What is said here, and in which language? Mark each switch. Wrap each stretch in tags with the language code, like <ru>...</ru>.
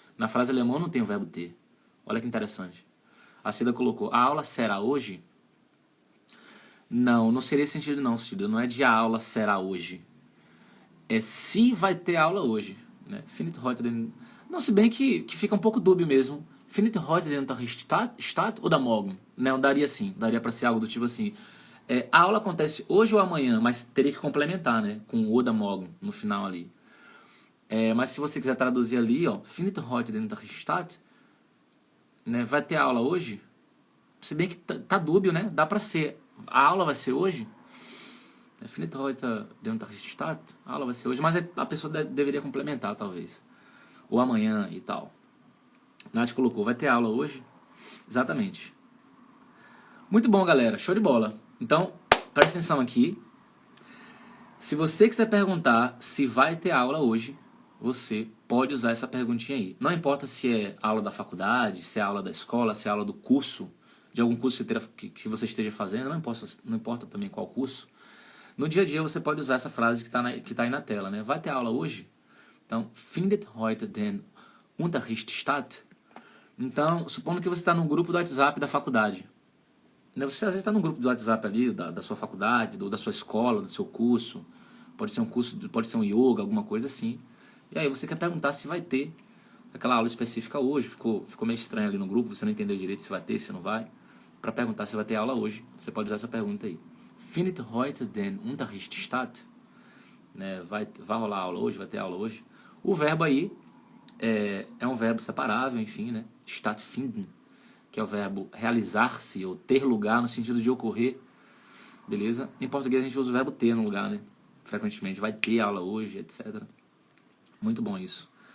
<pt>Na frase alemã não tem o verbo ter. Olha que interessante. A Cida colocou, a aula será hoje? Não seria esse sentido não, Cida. Não é de a aula será hoje. É se vai ter aula hoje. Né?</pt> <de>Findet heute den...</de> <pt>Não, se bem que fica um pouco dúbio mesmo.</pt> <de>Findet heute den Unterricht statt ou da morgen?</de> <pt>Não, daria sim. Daria para ser algo do tipo assim. A aula acontece hoje ou amanhã, mas teria que complementar, né? Com o da morgen no final ali. Mas se você quiser traduzir ali, ó,</pt> <de>Findet heute den Unterricht statt,</de> <pt>né? Vai ter aula hoje? Se bem que tá dúbio, né? Dá para ser. A aula vai ser hoje?</pt> <de>Findet heute den Unterricht statt?</de> <pt>A aula vai ser hoje, mas a pessoa deveria complementar, talvez. Ou amanhã e tal. Nath colocou, vai ter aula hoje? Exatamente. Muito bom, galera. Show de bola. Então, presta atenção aqui. Se você quiser perguntar se vai ter aula hoje, você pode usar essa perguntinha aí. Não importa se é aula da faculdade, se é aula da escola, se é aula do curso, de algum curso que você esteja fazendo, não importa também qual curso. No dia a dia você pode usar essa frase que tá aí na tela, né? Vai ter aula hoje? Então,</pt> <de>findet heute den Unterricht statt?</de> <pt>Então, supondo que você está no grupo do WhatsApp da faculdade. Você às vezes está no grupo do WhatsApp ali, da sua faculdade, da sua escola, do seu curso. Pode ser um curso, pode ser um yoga, alguma coisa assim. E aí você quer perguntar se vai ter aquela aula específica hoje. Ficou meio estranho ali no grupo, você não entendeu direito se vai ter, se não vai. Para perguntar se vai ter aula hoje, você pode usar essa pergunta aí.</pt> <de>Findet heute den Unterricht statt?</de> <pt>Né, vai rolar aula hoje, vai ter aula hoje. O verbo aí é um verbo separável, enfim, né? Stattfinden, que é o verbo realizar-se ou ter lugar no sentido de ocorrer, beleza? Em português a gente usa o verbo ter no lugar, né? Frequentemente, vai ter aula hoje, etc. Muito bom isso.</pt>